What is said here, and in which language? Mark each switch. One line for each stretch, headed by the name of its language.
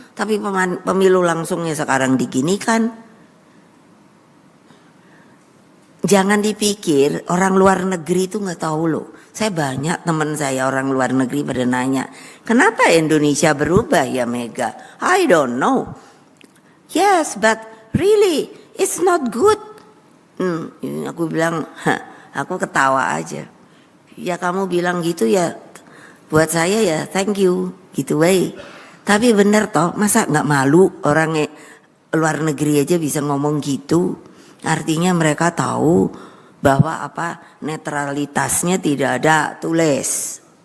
Indonesian: Tapi pemilu langsungnya sekarang diginikan. Jangan dipikir orang luar negeri itu nggak tahu loh. Saya banyak teman saya orang luar negeri pada nanya, kenapa Indonesia berubah ya Mega?
English: I don't know. Yes, but really it's not good.
Indonesian: Aku bilang, aku ketawa aja. Ya kamu bilang gitu ya. Buat saya ya
English: thank you
Indonesian: gitu way. Tapi bener toh, masa nggak malu orang luar negeri aja bisa ngomong gitu. Artinya mereka tahu bahwa netralitasnya tidak ada tulis.